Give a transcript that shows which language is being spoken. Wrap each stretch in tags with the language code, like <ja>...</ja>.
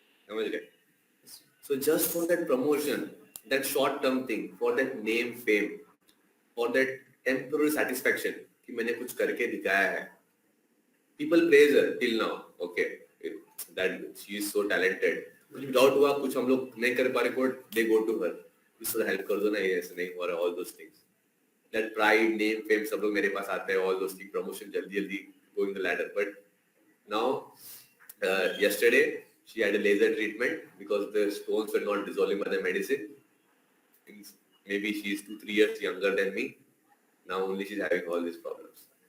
<hi>समझ गए?</hi> <en>So just for that promotion, that short-term thing, for that name, fame, for that temporary satisfaction</en> <hi>कि मैंने कुछ करके दिखाया है,</hi> <en>people praise her till now. Okay, that she is so talented.</en> <hi>कुछ doubt हुआ, कुछ हम लोग नहीं कर पा रहे, they go to her. इस थोड़ा help कर दो ना, ये ऐसे नहीं हो रहा,</hi> <en>all those things. That pride, name, fame,</en> <hi>सब लोग मेरे पास आते हैं,</hi> <en>all those things, promotion</en> <hi>जल्दी</hi> <en>going the ladder. But now, yesterday, she had a laser treatment because the stones were not dissolving by the medicine. Maybe she is 2-3 years younger than me. Now only she's having all these problems.</en>